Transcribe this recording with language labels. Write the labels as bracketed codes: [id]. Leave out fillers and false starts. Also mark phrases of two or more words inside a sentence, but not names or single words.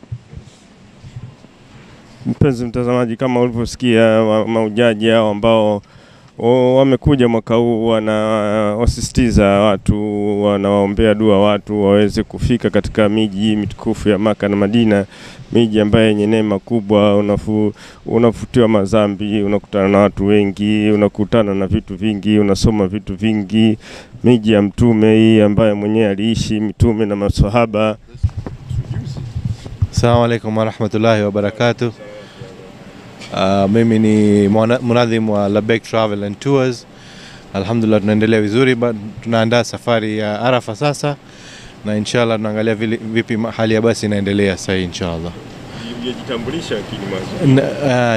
[sw] Mpenzi mtazamaji, kama ulivyosikia mahujaji hao ambao wamekuja mwaka huu, wanawasisitiza watu, wanawaombea dua watu waweze kufika katika miji mitukufu ya Maka na Madina, miji ambayo yenye neema kubwa. Unafutiwa madhambi, unakutana na watu wengi, unakutana na vitu vingi, unasoma vitu vingi. Miji ya mtume hii ambaye mwenyewe aliishi mitume na maswahaba. [ar] السلام عليكم ورحمة الله وبركاته. [sw] Mimi ni munadhim wa Labbaik Travel and Tours. Alhamdulillah tunaendelea vizuri, tunaandaa safari ya Arafa sasa, na inshallah tunaangalia vipi hali ya basi inaendelea sasa inshallah. Ujitambulisha kini mwanzo.